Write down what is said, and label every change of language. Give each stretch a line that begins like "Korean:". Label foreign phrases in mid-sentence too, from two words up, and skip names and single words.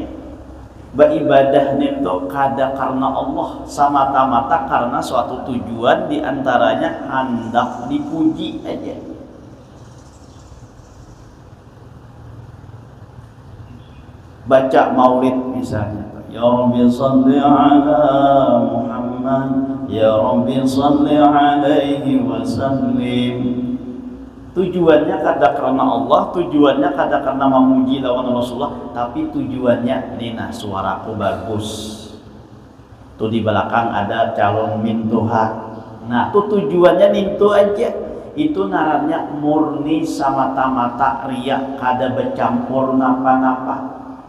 Banjar: Beribadah itu kada karena Allah, semata-mata karena suatu tujuan, diantaranya hendak dipuji aja.
Indonesian: Baca maulid misalnya,
Arabic: يا ربي صل على محمد يا ربي صل عليه وسلم.
Banjar: Tujuannya kada karena Allah, tujuannya kada karena memuji lawan Rasulullah, tapi tujuannya nina suaraku bagus. Tuh di belakang ada calon mintuha. Nah, tuh tujuannya nintu aja. Itu narannya murni semata-mata riya, kada bercampur napa-napa.